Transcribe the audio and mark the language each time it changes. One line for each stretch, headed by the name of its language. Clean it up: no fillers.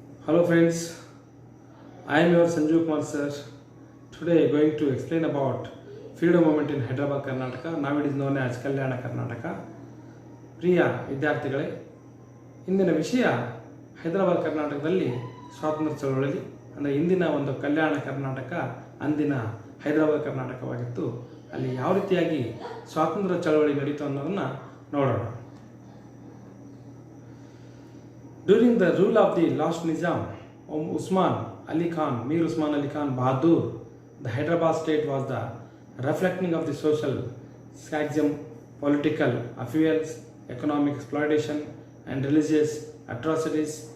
English: Hello friends, I am your Sanju Kumar sir. Today going to explain about freedom movement in Hyderabad, Karnataka. Now it is known as Kalyana Karnataka.
Kannada: ಪ್ರಿಯ ವಿದ್ಯಾರ್ಥಿಗಳೇ, ಇಂದಿನ ವಿಷಯ ಹೈದರಾಬಾದ್ ಕರ್ನಾಟಕದಲ್ಲಿ ಸ್ವಾತಂತ್ರ್ಯ ಚಳವಳಿ ಅಂದರೆ ಇಂದಿನ ಒಂದು ಕಲ್ಯಾಣ ಕರ್ನಾಟಕ ಅಂದಿನ ಹೈದರಾಬಾದ್ ಕರ್ನಾಟಕವಾಗಿತ್ತು. ಅಲ್ಲಿ ಯಾವ ರೀತಿಯಾಗಿ ಸ್ವಾತಂತ್ರ್ಯ ಚಳವಳಿ ನಡೀತು ಅನ್ನೋದನ್ನು ನೋಡೋಣ.
English: During the rule of the last Nizam, Usman Ali Khan, Mir Usman Ali Khan Bahadur, the Hyderabad state was the reflecting of the social schism, political affairs, economic exploitation, and religious atrocities.